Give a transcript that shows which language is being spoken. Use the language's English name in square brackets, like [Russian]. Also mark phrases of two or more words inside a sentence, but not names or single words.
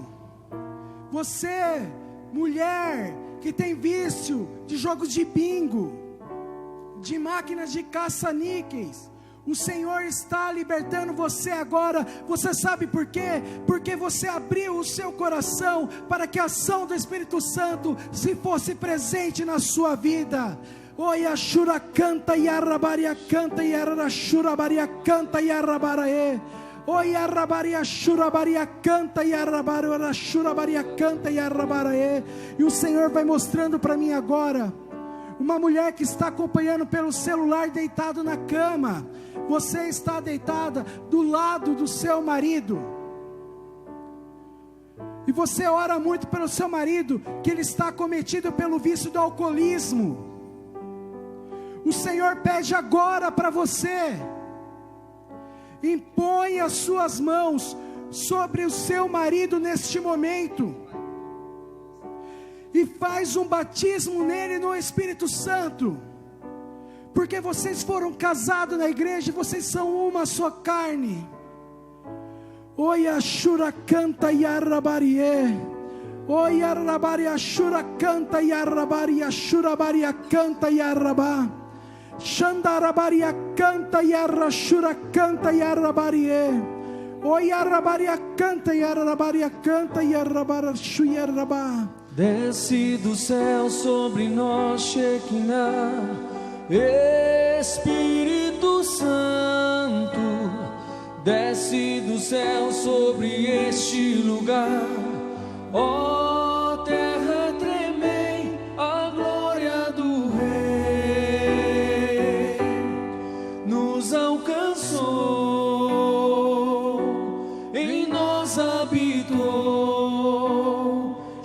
[Portuguese] Você, mulher, que tem vício de jogos de bingo, de máquinas de caça-níqueis, o Senhor está libertando você agora. Você sabe por quê? Porque você abriu o seu coração para que a ação do Espírito Santo se fosse presente na sua vida. Oi, Ashura canta e arrabaria canta e arrashurabaria canta e arrabaraê. Oi, arrabaria shurabaria canta e arrabaria shurabaria canta e arrabaraê. E o Senhor vai mostrando para mim agora uma mulher que está acompanhando pelo celular, deitado na cama. Você está deitada do lado do seu marido, e você ora muito pelo seu marido, que ele está acometido pelo vício do alcoolismo. O Senhor pede agora para você: impõe as suas mãos sobre o seu marido neste momento, e faz um batismo nele no Espírito Santo, porque vocês foram casados na igreja, vocês são uma só carne. Oi, Ashura canta e arrabarie. Oi, arrabaria Ashura canta e arrabaria Ashura baria canta e arrabá. Xandarabaria canta e arrashura canta e arrabarie. Oi, arrabaria canta e arrabaria canta e arrabarashu e arrabá. Desce do céu sobre nós, Shekinah, Espírito Santo. desce do céu sobre este lugar. Ó terra, tremei, a glória do Rei nos alcançou, em nós habitou.